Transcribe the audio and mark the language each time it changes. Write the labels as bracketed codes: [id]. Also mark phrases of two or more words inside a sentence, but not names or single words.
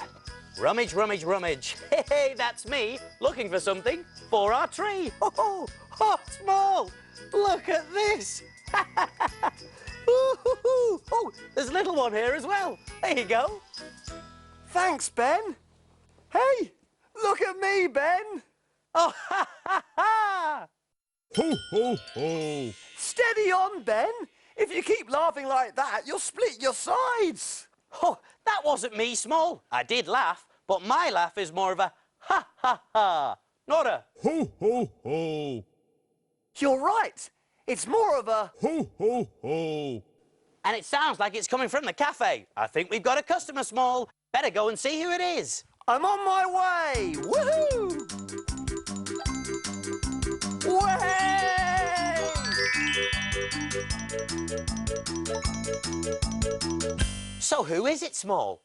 [en] Rummage, rummage, rummage. Hey, that's me looking for something for our tree. Oh, Small, look at this. Oh, there's a little one here as well. There you go. Thanks, Ben. Hey, look at me, Ben. Oh, ha, ha, ha. Ho, ho, ho. Steady on, Ben. If you keep laughing like that, you'll split your sides. Oh, that wasn't me, Small. I did laugh, but my laugh is more of a ha, ha, ha, not a Ho, ho, ho. You're right. It's more of a... Ho, ho, ho. And it sounds like it's coming from the cafe. I think we've got a customer, Small. Better go and see who it is. I'm on my way. Woohoo! Way! So who is it, Small?